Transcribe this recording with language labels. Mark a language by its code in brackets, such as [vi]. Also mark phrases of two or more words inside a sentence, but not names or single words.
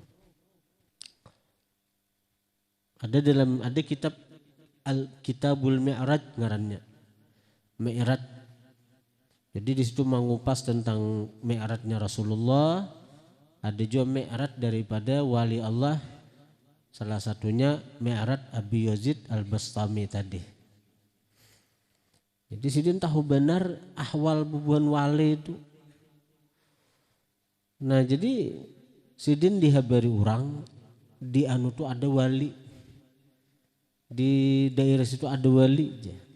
[bjn] Ada kitab Kitabul Mi'raj ngarannya. Mi'raj. [id] Jadi di situ mengupas tentang mi'rajnya Rasulullah. Ada juga mi'raj daripada wali Allah. Salah satunya mi'raj Abi Yazid Al-Bastami tadi. [bjn] Jadi sidin tahu benar ahwal bubuhan wali itu. Nah jadi sidin dihabari orang di anu tuh ada wali. Di daerah situ ada wali aja.